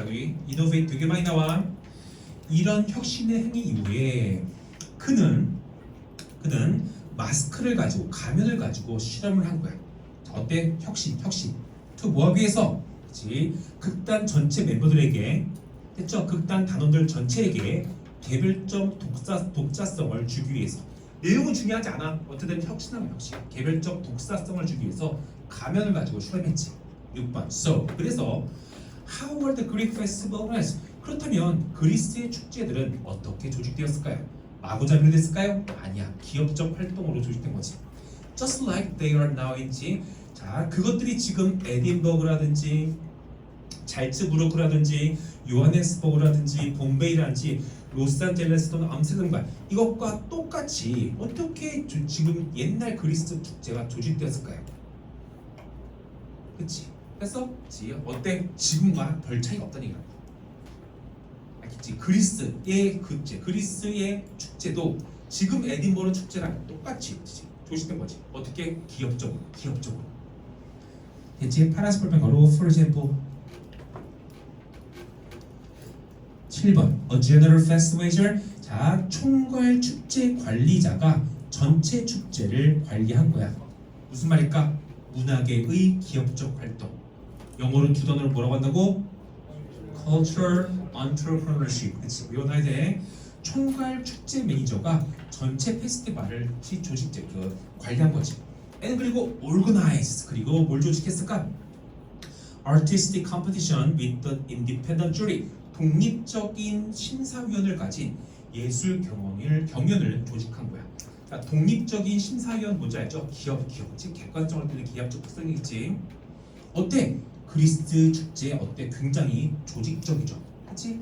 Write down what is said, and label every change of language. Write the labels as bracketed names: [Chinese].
[Korean] 여기 innovate 되게 많이 나와. 이런 혁신의 행위 이후에 그는 마스크를 가지고 가면을 가지고 실험을 한 거야. 자, 어때? 혁신. 또 뭐하기 위해서? 극단 전체 멤버들에게 됐죠? 극단 단원들 전체에게 개별적 독자성을 주기 위해서. 내용은 중요하지 않아. 어쨌든 혁신하면 혁신. 개별적 독자성을 주기 위해서 가면을 가지고 실험했지. 6번. [English] So [Korean] 그래서 [English] how were the Greek festivals? [Korean] 그렇다면 그리스의 축제들은 어떻게 조직되었을까요? 마구잡이로 됐을까요? 아니야. 기업적 활동으로 조직된 거지. [English] Just like they are now in. [Korean] 자, 그것들이 지금 에딘버그라든지 잘츠부르크라든지 요하네스버그라든지 봄베이라든지 로스안젤레스 또는 암스테르담과 이것과 똑같이 어떻게 지금 옛날 그리스 축제가 조직되었을까요? 그치? 그래서 어때? 지금과 별 차이가 없다는 얘기야. 알겠지? 그리스의 축제도 지금 에딘버러 축제랑 똑같이 조직된 거지. 어떻게? 기업적으로. 됐지? 파란색 볼펜 걸어. [English] For example 7번 A general festivator. [Korean] 자, 총괄 축제 관리자가 전체 축제를 관리한 거야. 무슨 말일까? 문학의 기업적 활동. 영어로 두 단어를 뭐라고 한다고? [English] Cultural entrepreneurship. [Korean] 그치? 외워놔야 돼. 총괄 축제 매니저가 전체 페스티벌을 관리한 거지. 그리고 organize. 그리고 뭘 조직했을까? [English] Artistic competition with the independent jury. [Korean] 독립적인 심사위원을 가진 예술 경연을 조직한 거야. 자, 독립적인 심사위원 뭔지 알죠? 기업. 즉 객관성을 띠는 기업적 특성이 있지. 어때? 그리스 축제 어때? 굉장히 조직적이죠. 그치?